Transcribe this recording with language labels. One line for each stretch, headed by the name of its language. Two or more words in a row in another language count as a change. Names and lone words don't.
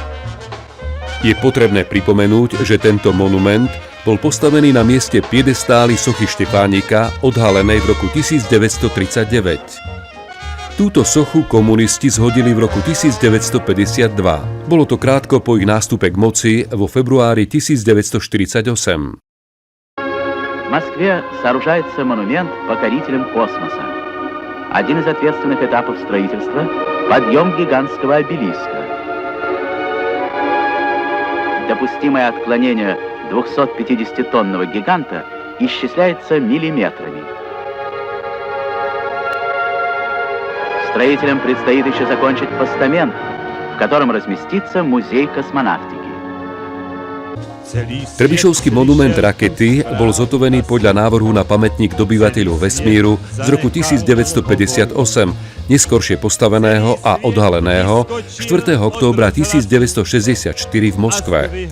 Slovak: Je potrebné pripomenúť, že tento monument bol postavený na mieste piedestály sochy Štefánika, odhalenej v roku 1939. Túto sochu komunisti zhodili v roku 1952. Bolo to krátko po ich nástupe k moci vo februári 1948.
Russian: В Москве сооружается монумент покорителям космоса. Один из ответственных этапов строительства – подъем гигантского обелиска. Допустимое отклонение 250-тонного гиганта исчисляется миллиметрами. Строителям предстоит еще закончить постамент, в котором разместится музей космонавтики.
Slovak: Trebišovský monument Rakety bol zhotovený podľa návrhu na pamätník dobyvateľov vesmíru z roku 1958, neskoršie postaveného a odhaleného 4. októbra 1964 v Moskve.